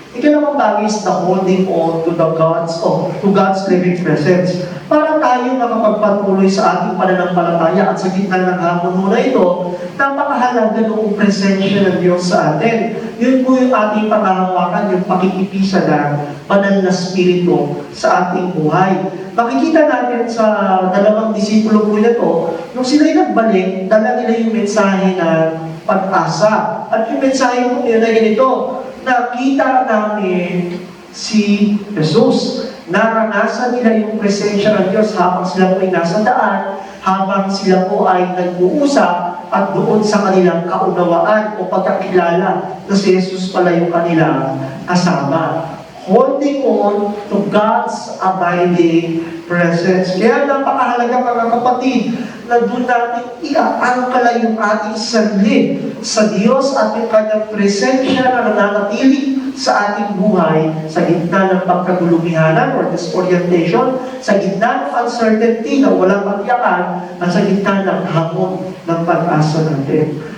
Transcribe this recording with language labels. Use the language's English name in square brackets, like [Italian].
[Filipino] Ikalawang bagay [English] is the holding on to God's living presence. [Filipino] Para tayo makapagpatuloy sa ating pananampalataya at sa gitna ng hamon muna ito, napakahalaga noong presensya ng Diyos sa atin. Yun po yung ating pangahawakan, yung pakikipisa ng banal na spirito sa ating buhay. Makikita natin sa dalawang disipulo po na to, nung sila'y nagbalik, dala nila yung mensahe ng pag-asa. At yung mensahe po yun ay ganito, nakita namin si Jesus. Naranasan nila yung presensya ng Diyos habang sila po ay nasa daan, habang sila po ay nag-uusap, at doon sa kanilang kaunawaan o pagkakilala na si Jesus pala yung kanilang kasama. [English] Holding on to God's abiding presence. [Filipino] Kaya napakahalaga mga kapatid na doon natin iaangkala yung ating sarili sa Diyos at yung kanyang presensya na nananatili sa ating buhay sa gitna ng pagkagulumihanan or disorientation, sa gitna ng uncertainty na walang matiyakan, at sa gitna ng hamon ng pag-asa natin.